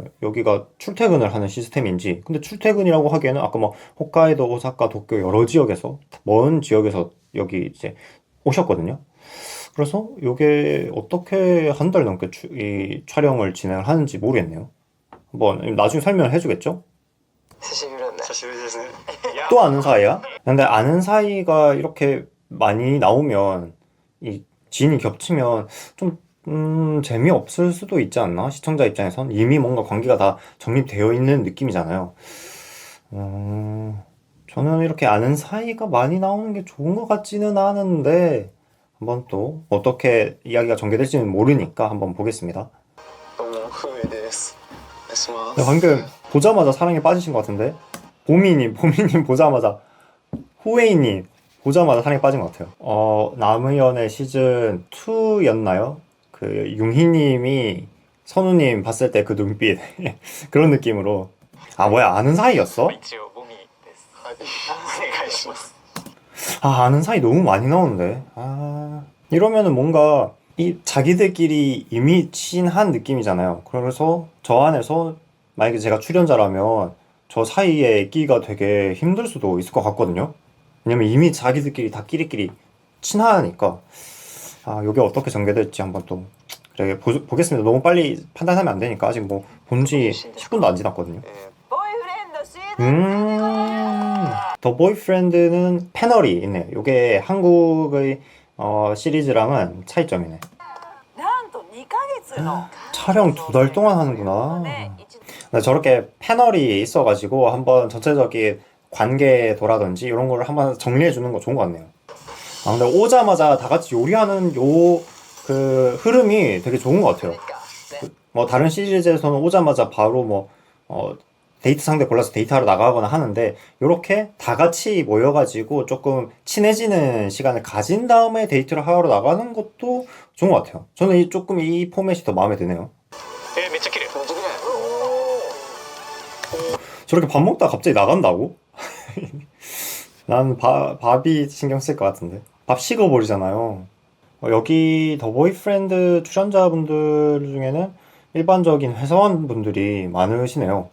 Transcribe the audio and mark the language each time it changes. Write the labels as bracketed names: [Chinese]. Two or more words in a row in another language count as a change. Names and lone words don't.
[Korean] 여기가 출퇴근을 하는 시스템인지. 근데 출퇴근이라고 하기에는 아까 뭐 홋카이도, 오사카, 도쿄 여러 지역에서 먼 지역에서 여기 이제 오셨거든요. 그래서 이게 어떻게 한 달 넘게 이 촬영을 진행을 하는지 모르겠네요. 한번 나중에 설명을 해주겠죠? [Japanese] 久しぶりだね。 [Korean] 또 아는 사이야? 근데 아는 사이가 이렇게 많이 나오면 이 진이 겹치면 좀 재미없을 수도 있지 않나? 시청자 입장에선 이미 뭔가 관계가 다 정립되어 있는 느낌이잖아요. 저는 이렇게 아는 사이가 많이 나오는 게 좋은 것 같지는 않은데 한번 또 어떻게 이야기가 전개될지는 모르니까 한번 보겠습니다. [Japanese] どうも、ふうえです。お願いします。 [Korean] 방금 보자마자 사랑에 빠지신 것 같은데 보미님 보자마자 후웨이님 보자마자 사랑에 빠진 것 같아요. 남의연애 시즌 2였나요? 그 융희님이 선우님 봤을 때 그 눈빛 그런 느낌으로 뭐야 아는 사이였어? [Japanese] 一応、ボミです。はい。お願いします。 [Korean] 아는 사이 너무 많이 나오는데 이러면은 뭔가 이 자기들끼리 이미 친한 느낌이잖아요. 그래서 저 안에서 만약에 제가 출연자라면 저 사이에 끼가 되게 힘들 수도 있을 것 같거든요. 왜냐면 이미 자기들끼리 다 끼리끼리 친하니까 요게 어떻게 전개될지 한번 또 그래 보겠습니다. 너무 빨리 판단하면 안 되니까 아직 뭐 본 지 10분도 안 지났거든요. [Japanese] ボーイフレンドシーズン [Korean] 더 보이프렌드는 패널이 있네요. 요게 한국의 시리즈랑은 차이점이네. [Japanese] なんと2ヶ月の [Korean] 촬영 두 달 동안 하는구나. 근데 저렇게 패널이 있어가지고 한번 전체적인 관계도라든지 이런 걸 한번 정리해 주는 거 좋은 것 같네요. 근데 오자마자 다 같이 요리하는 그 흐름이 되게 좋은 것 같아요. 뭐 다른 시리즈에서는 오자마자 바로 뭐 데이트 상대 골라서 데이트하러 나가거나 하는데 이렇게 다 같이 모여가지고 조금 친해지는 시간을 가진 다음에 데이트를 하러 나가는 것도 좋은 것 같아요. 저는 조금 이 포맷이 더 마음에 드네요. [Japanese] めっちゃ綺麗。 [Korean] 저렇게 밥 먹다가 갑자기 나간다고? 난 밥이 신경 쓸 것 같은데. 밥 식어버리잖아요. 여기 더 보이프렌드 출연자분들 중에는 일반적인 회사원분들이 많으시네요.